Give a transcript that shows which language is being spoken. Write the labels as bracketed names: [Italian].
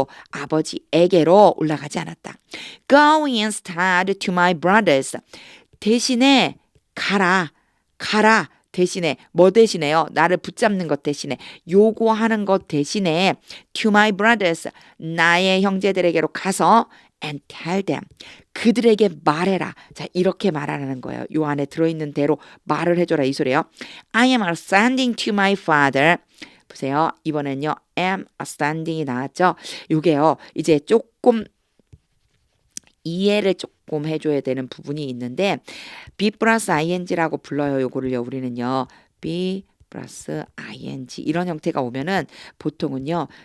[Korean] 아버지에게로 올라가지 않았다. [English] Go instead to my brothers. [Korean] 대신에 가라. 대신에 뭐 대신에요? 나를 붙잡는 것 대신에 요구하는 것 대신에 [English] to my brothers [Korean] 나의 형제들에게로 가서 [English] and tell them [Korean] 그들에게 말해라. 자 이렇게 말하라는 거예요. 요 안에 들어있는 대로 말을 해줘라 이 소리예요. [English] I am ascending to my father. [Korean] 보세요. 이번엔요. [English] am ascending [Korean] 이 나왔죠. 요게요. 이제 조금 이해를 조금 해줘야 되는 부분이 있는데 be 플러스 ing라고 불러요. 요거를요. 우리는요. be 플러스 ing 이런 형태가 오면은 보통은요.